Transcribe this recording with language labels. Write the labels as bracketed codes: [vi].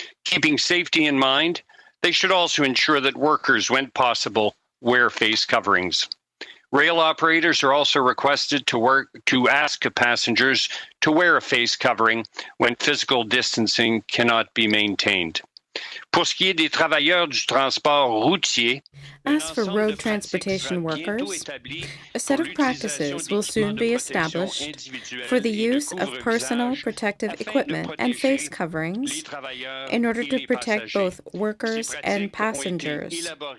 [en] Keeping safety in mind, they should also ensure that workers, when possible, wear face coverings. Rail operators are also requested to ask passengers to wear a face covering when physical distancing cannot be maintained. [fr] Pour ce qui est des travailleurs du transport routier, [en] as for road transportation workers, a set of practices will soon be established for the use of personal protective equipment and face coverings in order to protect both workers and passengers.